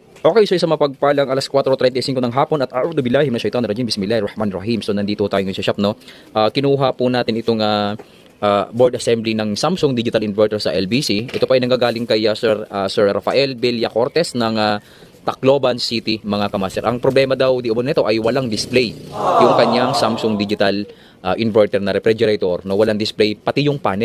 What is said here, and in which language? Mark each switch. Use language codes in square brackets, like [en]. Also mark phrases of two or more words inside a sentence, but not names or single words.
[tl] Okay, so sa mapagpalang alas 4:35 ng hapon at [ar] أعوذ بالله من الشيطان الرجيم. بسم الله الرحمن الرحيم. [tl] So nandito tayo ngayon sa shop, no. Kinuha po natin itong [en] board assembly [tl] ng Samsung digital inverter sa LBC. Ito pa ay nanggagaling kay Sir Rafael Villacortes ng Tacloban City, mga kamaster. Ang problema daw di umano nito ay walang display. Yung kanyang Samsung digital inverter na refrigerator, no, walang display, pati yung panel.